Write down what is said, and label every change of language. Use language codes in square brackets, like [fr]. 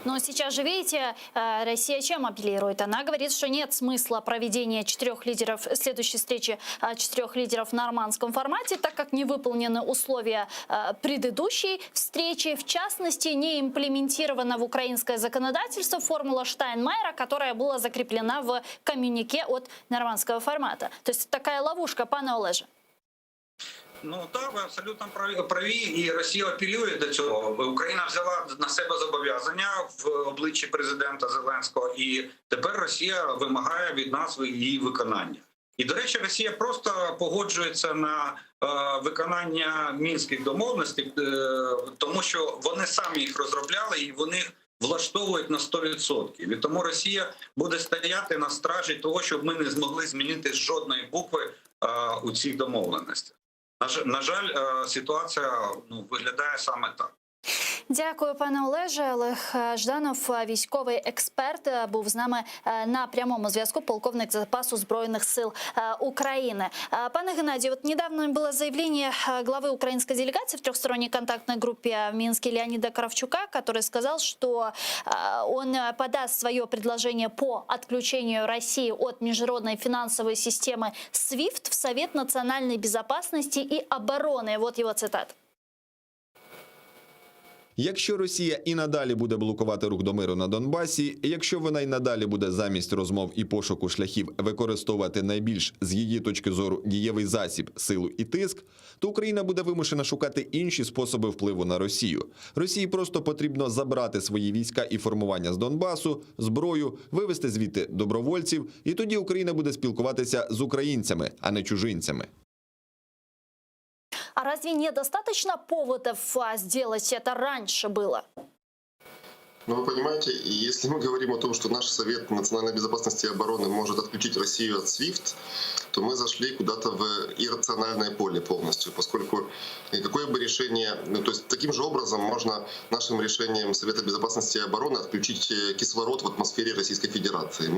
[ru] Но сейчас же, видите, Россия чем апеллирует? Она говорит, что нет смысла проведения следующей встречи 4 лидеров в нормандском формате, так как не выполнены условия предыдущей встречи. В частности, не имплементирована в украинское законодательство формула Штайнмайера, которая была закреплена в коммюнике от нормандского формата. То есть такая ловушка, пане Олеже. [uk] Ну так, ви абсолютно праві, і Росія апелює до цього. Україна взяла на себе зобов'язання в обличчі президента Зеленського, і тепер Росія вимагає від нас її виконання. І, до речі, Росія просто погоджується на виконання мінських домовленостей, тому що вони самі їх розробляли і вони влаштовують на 100%. І тому Росія буде стояти на стражі того, щоб ми не змогли змінити жодної букви у цих домовленостях. На жаль, ситуація виглядає саме так. Дякую, пане Олеже. Олег Жданов, військовий експерт, був з нами на прямому зв'язку, полковник запасу Збройных сил Украины. [ru] Пане Геннадию, вот недавно было заявление главы украинской делегации в трехсторонней контактной группе в Минске Леонида Кравчука, который сказал, что он подаст свое предложение по отключению России от международной финансовой системы SWIFT в Совет национальной безопасности и обороны. Вот его цитата. [uk] Якщо Росія і надалі буде блокувати рух до миру на Донбасі, якщо вона й надалі буде замість розмов і пошуку шляхів використовувати найбільш, з її точки зору, дієвий засіб, силу і тиск, то Україна буде вимушена шукати інші способи впливу на Росію. Росії просто потрібно забрати свої війська і формування з Донбасу, зброю, вивести звідти добровольців, і тоді Україна буде спілкуватися з українцями, а не чужинцями. [ru] А разве недостаточно поводов сделать это раньше было? Ну, вы понимаете, если мы говорим о том, что наш Совет национальной безопасности и обороны может отключить Россию от SWIFT, то мы зашли куда-то в иррациональное поле полностью, поскольку какое бы решение, то есть таким же образом можно нашим решением Совета безопасности и обороны отключить кислород в атмосфере Российской Федерации.